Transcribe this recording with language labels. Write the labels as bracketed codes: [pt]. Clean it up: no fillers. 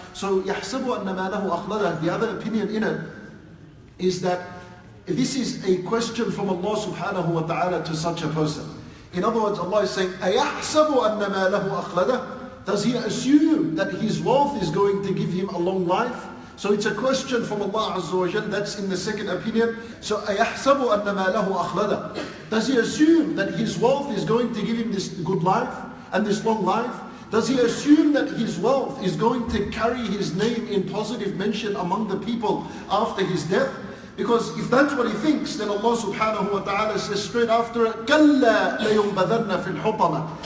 [ar] So يَحْسَبُ أَنَّ مَا لَهُ أَخْلَدَهُ. [en] The other opinion in it is that this is a question from Allah subhanahu wa ta'ala to such a person. In other words, Allah is saying, [ar] أَيَحْسَبُ أَنَّ مَا لَهُ أَخْلَدَهُ. [en] Does he assume that his wealth is going to give him a long life? So it's a question from Allah Azza wa Jal. That's in the second opinion. [ar] So أَيَحْسَبُ أَنَّ مَا لَهُ أَخْلَدَهُ. [en] Does he assume that his wealth is going to give him this good life and this long life? Does he assume that his wealth is going to carry his name in positive mention among the people after his death? Because if that's what he thinks, then Allah subhanahu wa ta'ala says straight after it, [ar] كَلَّا لَيُنْبَذَنَّ فِي الْحُطَمَةِ.